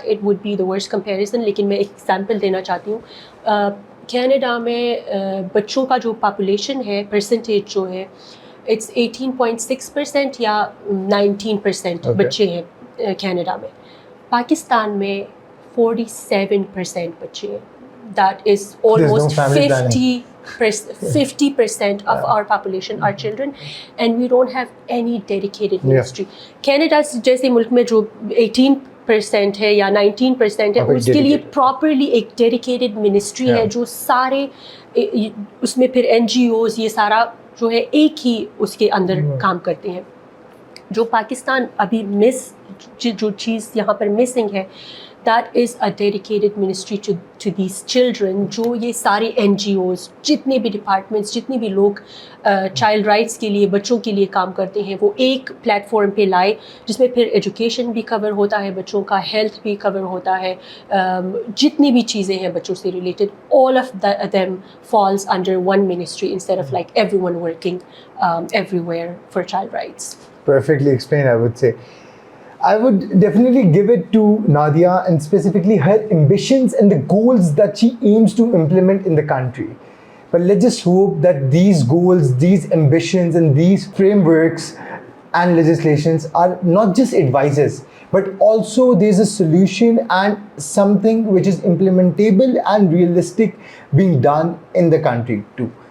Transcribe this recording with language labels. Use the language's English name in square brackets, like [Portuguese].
[English] It would be the worst comparison, [Hindi] लेकिन मैं एक example देना चाहती हूँ. कनाडा में बच्चों का जो पॉपुलेशन है, परसेंटेज जो है, इट्स 18.6% या 19% [English] Okay. [Hindi] बच्चे हैं कनाडा में. पाकिस्तान में 47% बच्चे हैं. [English] That is almost family planning. 50% of our population are children, and we don't have any dedicated ministry. [Hindi] Canada जैसे मुल्क में जो 18% है या 19% है, उसके लिए प्रॉपरली एक डेडिकेटेड मिनिस्ट्री है जो सारे उसमें फिर NGOs ये सारा जो है एक ही उसके अंदर काम करते हैं. जो पाकिस्तान अभी जो चीज़ यहाँ पर मिसिंग है, [English] that is a dedicated ministry to these children, [Hindi] जो ये सारे NGOs, जितने भी departments, जितने भी लोग child rights के लिए, बच्चों के लिए काम करते हैं, वो एक platform पे लाए जिसमें फिर education भी cover होता है, बच्चों का health भी cover होता है, जितनी भी चीज़ें हैं बच्चों से related, [English] all of them falls under one ministry instead of like everyone working everywhere for child rights. Perfectly explained, I would say. I would definitely give it to Nadia and specifically her ambitions and the goals that she aims to implement in the country. But let's just hope that these goals, these ambitions and these frameworks and legislations are not just advices, but also there's a solution and something which is implementable and realistic being done in the country too.